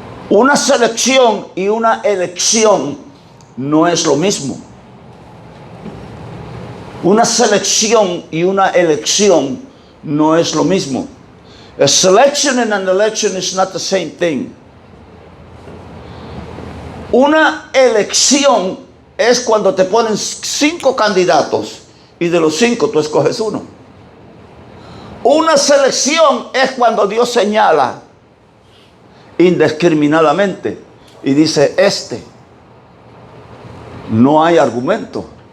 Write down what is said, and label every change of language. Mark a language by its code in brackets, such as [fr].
[es] Una selección y una elección no es lo mismo. Una selección y una elección no es lo mismo. [en] A selection and an election is not the same thing. [es] Una elección es cuando te ponen 5 candidatos y de los 5 tú escoges uno. Una selección es cuando Dios señala indiscriminadamente y dice, no hay argumento.